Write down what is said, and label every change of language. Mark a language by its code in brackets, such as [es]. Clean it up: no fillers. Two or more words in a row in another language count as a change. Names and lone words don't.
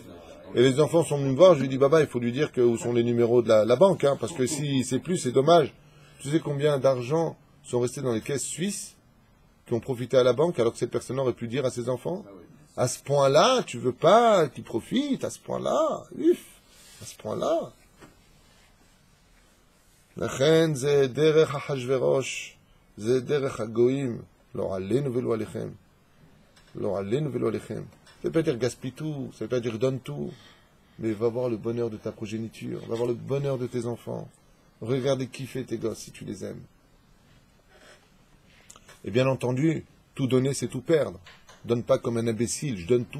[fr] Et les enfants sont venus me voir. Je lui dis, Baba, il faut lui dire où sont les numéros de la banque. Hein, parce que s'il ne sait plus, c'est dommage. Tu sais combien d'argent sont restés dans les caisses suisses qui ont profité à la banque alors que cette personne aurait pu dire à ses enfants? À ce point-là, tu veux pas qu'ils profitent, à ce point-là, à ce point-là. [he] לכן זה דרך אחשוורוש, זה דרך הגויים, לא עלינו ולא עליכם. לא עלינו ולא עליכם. [fr] Ça veut pas dire gaspille tout, ça veut pas dire donne tout, mais va voir le bonheur de ta progéniture, va voir le bonheur de tes enfants. Regardez kiffer tes gosses si tu les aimes. Et bien entendu, tout donner c'est tout perdre. Donne pas comme un imbécile, je donne tout.